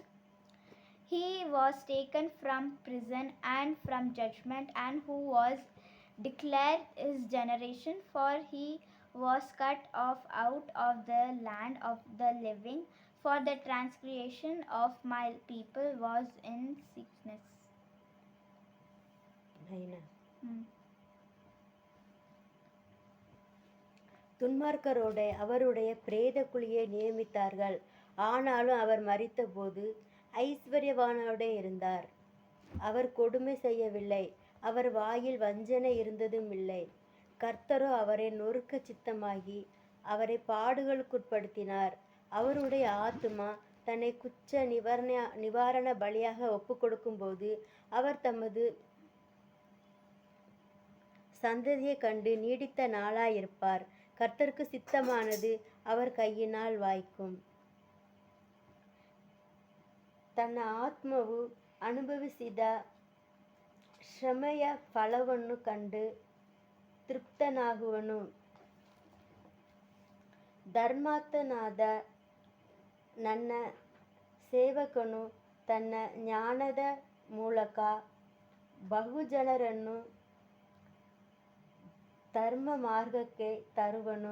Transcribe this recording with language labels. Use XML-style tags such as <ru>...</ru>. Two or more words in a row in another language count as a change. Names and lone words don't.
<en>He was taken from prison and from judgment, and who was declared his generation, for he was cut off out of the land of the living, for the transgression of my people was in sickness.</en> <ta>நைனா. Hmm. துன்மார்க்கரோட அவருடைய பிரேத குழியை நியமித்தார்கள். ஆனாலும் அவர் மரித்தபோது ஐஸ்வர்யவானோட இருந்தார். அவர் கொடுமை செய்யவில்லை, அவர் வாயில் வஞ்சனை இருந்ததும் இல்லை. கர்த்தரோ அவரை நொறுக்க சித்தமாகி அவரை பாடுகளுக்குட்படுத்தினார். அவருடைய ஆத்துமா தன்னை குற்ற நிவாரண பலியாக ஒப்பு கொடுக்கும்போது அவர் தமது சந்ததியை கண்டு நீடித்த நாளாயிருப்பார். கர்த்தருக்கு சித்தமானது அவர் கையினால் வாய்க்கும்.</ta> <kn>ತನ್ನ ಆತ್ಮವು ಅನುಭವಿಸಿದ ಶ್ರಮೆಯ ಫಲವನ್ನು ಕಂಡು ತೃಪ್ತನಾಗುವನು. ಧರ್ಮಾತ್ಮನಾದ ನನ್ನ ಸೇವಕನು ತನ್ನ ಜ್ಞಾನದ ಮೂಲಕ ಬಹುಜನರನ್ನು ಧರ್ಮ ಮಾರ್ಗಕ್ಕೆ ತರುವನು.</kn>